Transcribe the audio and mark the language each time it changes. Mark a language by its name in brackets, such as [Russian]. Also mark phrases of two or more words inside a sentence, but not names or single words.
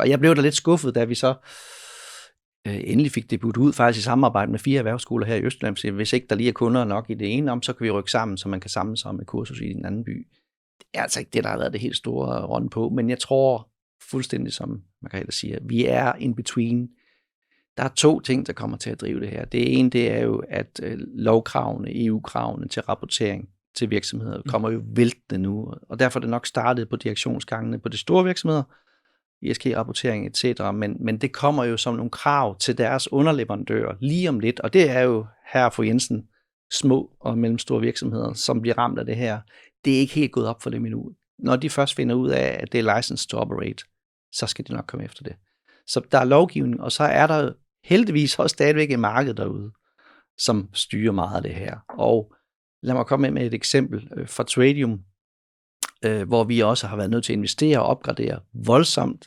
[Danish] Og jeg blev da lidt skuffet, da vi så endelig fik det budt ud, faktisk i samarbejde med 4 erhvervsskoler her i Østjylland. Så hvis ikke der lige er kunder nok i det ene så kan vi rykke sammen, så man kan samle sig om et kursus i den anden by. Det er altså ikke det, der har været det helt store rundt på, men jeg tror fuldstændig, som Margrethe siger, vi er [English] in between. [Danish] Der er 2 ting, der kommer til at drive det her. Det er jo, at lovkravene, EU-kravene til rapportering til virksomheder kommer jo væltende nu, og derfor er det nok startet på direktionsgangene på de store virksomheder, ESG-rapportering etc., men det kommer jo som nogle krav til deres underleverandører lige om lidt, og det er jo her for Jensen små og mellemstore virksomheder, som bliver ramt af det her. Det er ikke helt gået op for dem endnu. Når de først finder ud af, at det er [English] license to operate, [Danish] så skal de nok komme efter det. Så der er lovgivning, og så er der heldigvis også stadigvæk et marked derude, som styrer meget af det her. Og lad mig komme med et eksempel fra Tradium, hvor vi også har været nødt til at investere og opgradere voldsomt.